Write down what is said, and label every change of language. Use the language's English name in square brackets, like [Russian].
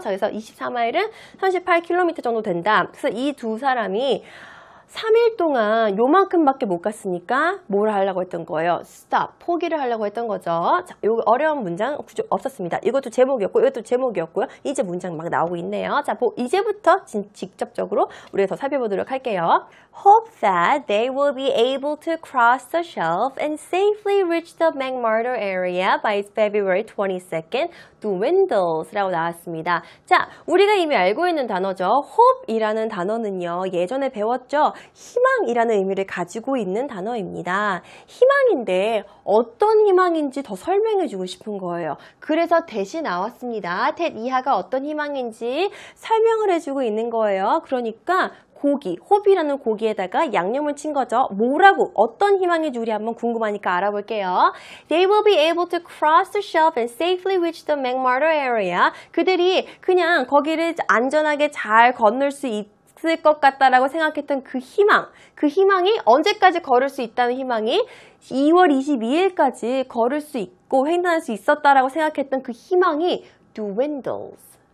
[Korean] 자, 그래서 24마일은 38km 정도 된다. 그래서 이 두 사람이 3일 동안 요만큼밖에 못 갔으니까 뭘 하려고 했던 거예요? stop, 포기를 하려고 했던 거죠. 자, 요 어려운 문장 없었습니다. 이것도 제목이었고 이것도 제목이었고요. 이제 문장 막 나오고 있네요. 자, 이제부터 직접적으로 우리가 더 살펴보도록 할게요. [English] Hope that they will be able to cross the shelf and safely reach the McMurdo area by February 22nd to Windles [Korean] 라고 나왔습니다. 자, 우리가 이미 알고 있는 단어죠. hope이라는 단어는요. 예전에 배웠죠. 희망이라는 의미를 가지고 있는 단어입니다. 희망인데 어떤 희망인지 더 설명해주고 싶은 거예요. 그래서 대신 나왔습니다. that 이하가 어떤 희망인지 설명을 해주고 있는 거예요. 그러니까 고기, 호비라는 고기에다가 양념을 친 거죠. 뭐라고, 어떤 희망인지 우리 한번 궁금하니까 알아볼게요. [English] They will be able to cross the shelf and safely reach the McMurdo area. [Korean] 그들이 그냥 거기를 안전하게 잘 건널 수 있을 것 같다라고 생각했던 그 희망이 언제까지 걸을 수 있다는 희망이 2월 22일까지 걸을 수 있고 횡단할 수 있었다라고 생각했던 그 희망이 dwindles.